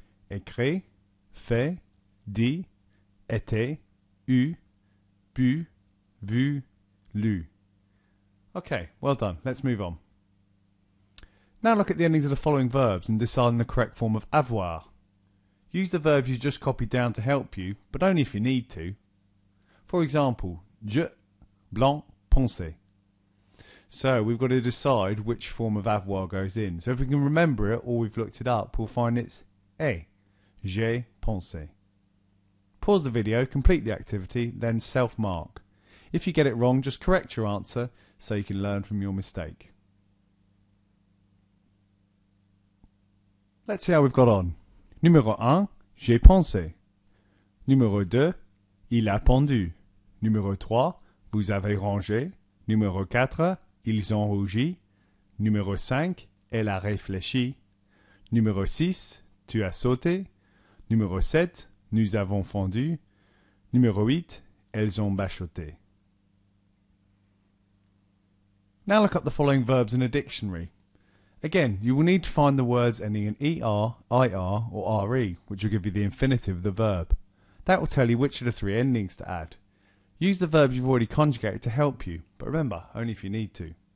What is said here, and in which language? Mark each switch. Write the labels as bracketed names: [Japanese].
[French] Écrit, fait, dit, été, eu, bu, vu, lu. [English] Okay, well done. Let's move on. Now look at the endings of the following verbs and decide on the correct form of avoir. Use the verbs you just copied down to help you, but only if you need to. For example, je, blanc, penser. So we've got to decide which form of avoir goes in. So if we can remember it or we've looked it up, we'll find it's est. [French] J'ai pensé. [English] Pause the video, complete the activity, then self-mark. If you get it wrong, just correct your answer so you can learn from your mistake. Let's see how we've got on. [French] Numéro 1, j'ai pensé. Numéro 2, il a pendu. Numéro 3, vous avez rangé. Numéro 4, ils ont rougi. Numéro 5, elle a réfléchi. Numéro 6, tu as sauté. Numéro 7, nous avons fondu. Numéro 8, elles ont bachoté. [English] Now look up the following verbs in a dictionary. Again, you will need to find the words ending in er, ir, or re, which will give you the infinitive of the verb. That will tell you which of the three endings to add. Use the verbs you've already conjugated to help you, but remember, only if you need to.